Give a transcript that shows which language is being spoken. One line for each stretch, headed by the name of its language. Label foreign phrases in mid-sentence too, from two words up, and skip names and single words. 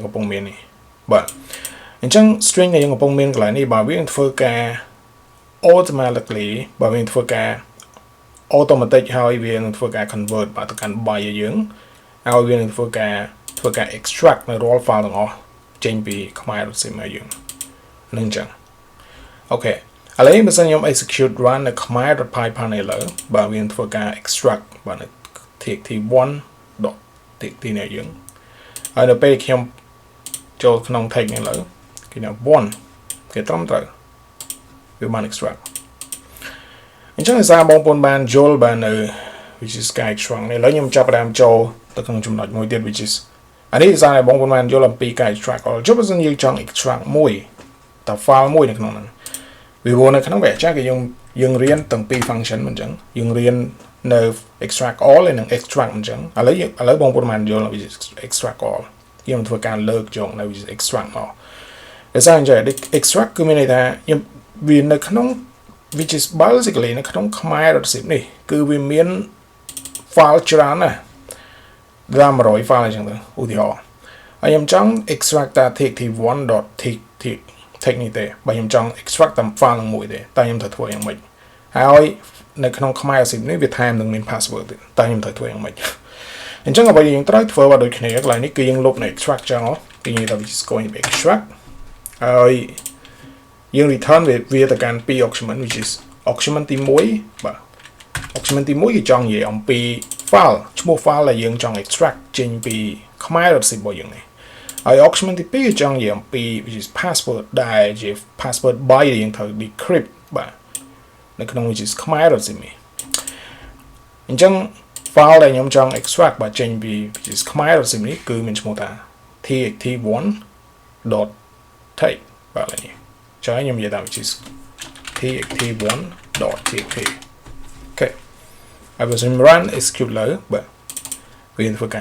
Khmer: កំពុងមាននេះបាទអញ្ចឹង string ដែលយើងកំពុងមានកន្លែងនេះបាទវានឹងធ្វើការ automatically បាទវានឹងធ្វើការ automatic ហើយវានឹងធ្វើការ convert បាទទៅកាន់ byte ឲ្យយើងហើយវានឹងធ្វើការ extract នៅ raw file ទាំងអស់ចេញពី khmer.zip មកយើងនឹងអញ្ចឹងអូខេឥឡូវបើសិនខ្ញុំ
English: execute run
Khmer: នៅ khmer.python នេះលើបាទវានឹងធ្វើការ extract បាទនៅ txt1.txt នេះយើងហើយនៅពេលខ្ញុំចូលក្នុង text នេះលើគេថា 1 គេត្រឹមត្រូវវាបាន extract អញ្ចឹងដោយសារបងប្អូនបានយល់បាននៅ
English: which is sky extract
Khmer: នេះឥឡូវខ្ញុំចាប់ផ្ដើមចូលទៅក្នុងចំណុចមួយទៀត
English: which is
Khmer: អានេះសារបងប្អូនបានយល់អំពីការ extract ចុះបើសិនយើងចង់ extract មួយតើ file មួយនៅក្នុងហ្នឹងវាវ នៅក្នុងវាចាគឺយើងរៀនទាំងពីរ function មិនអញ្ចឹងយើងរៀននៅ
English: extract all
Khmer: និង extract អញ្ចឹងឥឡូវបងប្អូនបានយល់
English: which is extract all
Khmer: យើងធ្វើការលើកយកនៅ
English: which is extract
Khmer: មកដោយសារអញ្ចឹង extract គឺមានន័យថា វានៅក្នុង
English: which is basically
Khmer: នៅក្នុង khmer.zip នេះគឺវាមាន file ច្រើនណាស់ដល់100 file អញ្ចឹងទៅឧទាហរណ៍ហើយខ្ញុំចង់ extract តា txt1.txt នេះទេបើខ្ញុំចង់ extract តាម file មួយទេតែខ្ញុំត្រូវធ្វើយ៉ាងម៉េចហើយនៅក្នុង khmer.zip នេះវាថែមនឹងមាន password ទេតែខ្ញុំត្រូវធ្វើយ៉ាងម៉េចអញ្ចឹងអ្វីយើងត្រូវធ្វើ បាទដូចគ្នាកន្លែងនេះគឺយើងលុបនៅ extract ចឹងគឺនិយាយថា
English: which is going to be extract
Khmer: ហើយយើង return វា ទៅកាន់2
English: document which is document
Khmer: ទី1បាទ document ទី1គឺចង់និយាយអំពី file ឈ្មោះ file ដែលយើងចង់ extract ចេញពី khmer.zip របស់យើងនេះហើយ document ទី2គឺចង់និយាយអំពី
English: which is password
Khmer: ដែលជា
English: password byte
Khmer: ដែលយើងត្រូវ decrypt បាទនៅក្នុង
English: which is
Khmer: khmer.zip នេះអញ្ចឹង file ដែលខ្ញុំចង់ extract បើចេញពី Khmer.zip នេះគឺមានឈ្មោះថា txt1.take បាទនេះចុះខ្ញុំនិយាយតាម txt1.txt អូខេហើយបើខ្ញុំ
English: run execute
Khmer: លើបាទវាធ្វើការ